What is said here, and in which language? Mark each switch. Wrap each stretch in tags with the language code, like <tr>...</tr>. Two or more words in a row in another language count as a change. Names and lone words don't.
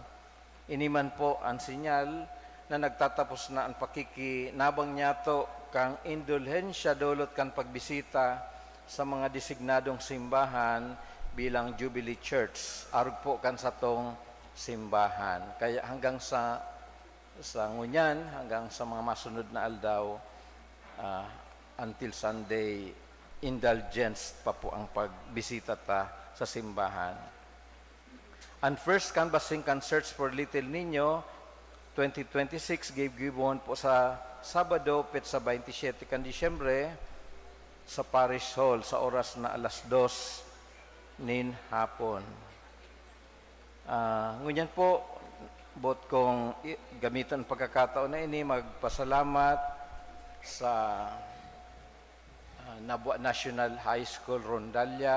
<bik>Ini man po ang sinyal na nagtatapos na ang pakikinabang niyato kang indulhensya dulot kan pagbisita sa mga designadong simbahan bilang Jubilee Church. Arog po kan sa tong simbahan. Kaya hanggang sa ngunyan, hanggang sa mga masunod na aldaw,</bik> <en>until Sunday,</en> <bik>indulgence pa po ang pagbisita ta sa simbahan.</bik> <en>And first canvassing can search for Little Niño 2026 given</en> <bik>po sa Sabado, sa 27 kan Disyembre sa Parish Hall sa oras na 2:00 nin hapon. Ngunyan po, bot kong gamitan pagkakataon na ini, magpasalamat sa Nabua National High School Rondalia.</bik>